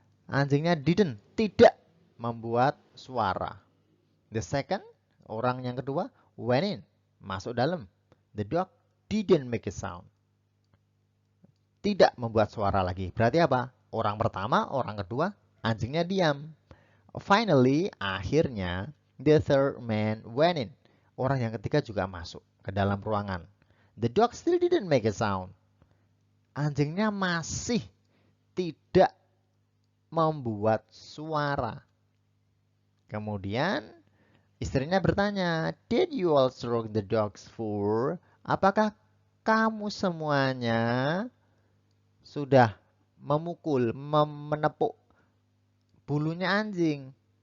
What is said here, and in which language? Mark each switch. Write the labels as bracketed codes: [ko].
[id] Anjingnya tidak membuat suara. [en] The second, [id] orang yang kedua, [en] went in, [id] masuk dalam. [en] The dog didn't make a sound. [id] Tidak membuat suara lagi. Berarti apa? Orang pertama, orang kedua, anjingnya diam. [en] Finally, akhirnya, the third man went in. [id] Orang yang ketiga juga masuk ke dalam ruangan. [en] The dog still didn't make a sound. [id] Anjingnya masih tidak membuat suara. Kemudian istrinya bertanya, [en] did you all stroke the dog's fur? [id] Apakah kamu semuanya sudah memukul, menepuk bulunya anjing?